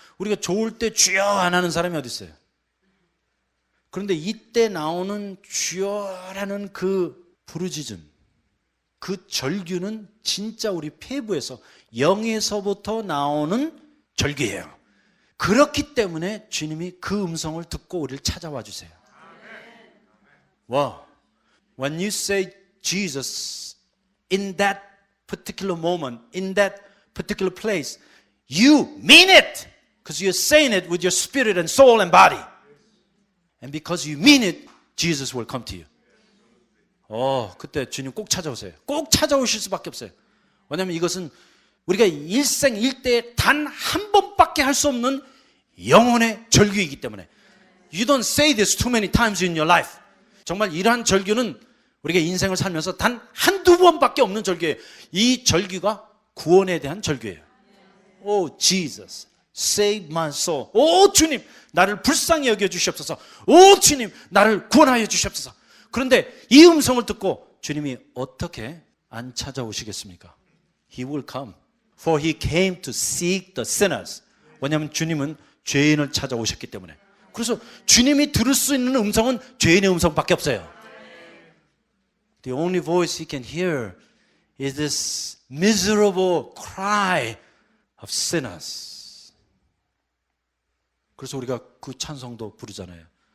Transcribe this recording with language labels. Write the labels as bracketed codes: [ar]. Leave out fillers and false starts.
[ko] 우리가 좋을 때 주여 안 하는 사람이 어디 있어요? 그런데 이때 나오는 주여라는 그 부르짖음, 그 절규는 진짜 우리 폐부에서 영에서부터 나오는 절규예요. 그렇기 때문에 주님이 그 음성을 듣고 우리를 찾아와 주세요. [en] 와, when you say Jesus in that particular moment, in that particular place, you mean it because you're saying it with your spirit and soul and body. And because you mean it, Jesus will come to you. [ko] 그때 주님 꼭 찾아오세요. 꼭 찾아오실 수밖에 없어요. 왜냐하면 이것은 우리가 일생일대에 단 한 번밖에 할 수 없는 영혼의 절규이기 때문에. [en] You don't say this too many times in your life. [ko] 정말 이러한 절규는 우리가 인생을 살면서 단 한두 번밖에 없는 절규예요. 이 절규가 구원에 대한 절규예요. [en] Oh Jesus, save my soul. [ko] 오 주님, 나를 불쌍히 여겨 주시옵소서. 오 주님, 나를 구원하여 주시옵소서. 그런데 이 음성을 듣고 주님이 어떻게 안 찾아오시겠습니까? [en] He will come. For he came to seek the sinners. [ko] 왜냐하면 주님은 죄인을 찾아오셨기 때문에. 그래서 주님이 들을 수 있는 음성은 죄인의 음성밖에 없어요. [en] The only voice he can hear is this miserable cry of sinners. [ko] 그래서 우리가 그 찬송도 부르잖아요.